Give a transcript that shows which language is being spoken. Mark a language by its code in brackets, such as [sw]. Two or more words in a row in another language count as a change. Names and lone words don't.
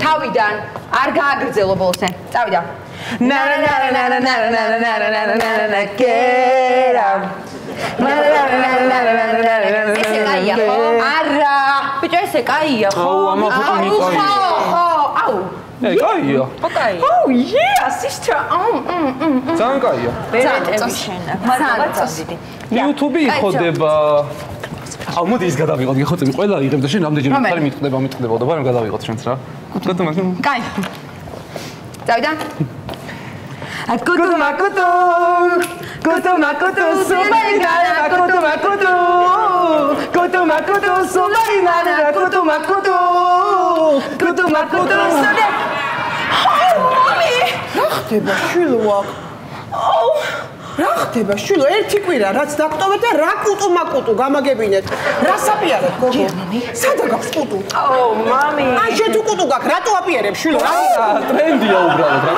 [ka] თავიდან. არ გააგრძელო ბოლოსე. წავიდა. ესე კაია ხო? არა. ბიჭო, ესე კაია ხო? ამა ფუტუნი კაია. აუ. კაია. კაია. [en] Oh yeah, sister. [ka] ძალიან კაია. ბერეტები შენა. მაგრამ წავიდი. YouTube-ი იხოდება. აუ მოდი ის გადავიღოთ, გეხოცები ყველა იღებ და შენ რამდენჯერ ხარი მიტყდება და ბარემ გადავიღოთ შენც რა. კუტუ მაგ. კაი. წავიდა. Akutu makutu, subarinara, kutu makutu, subarinara, kutu makutu, sude. [en] Oh, mommy! [ka] რა ხდება შვილო? აუ! რა ხდება შვილო? ერთი კვირა რაც დაგტოვეთ და რა კუტუ გამაგებინეთ. რა საპირეთ გოგო? სადა გაქვს კუტუ? [en] Oh, mommy! [ka] აი შენ თუ კუტუ გაქვს, რატო აპირებ შვილო? ტრენდია უბრალოდ რა.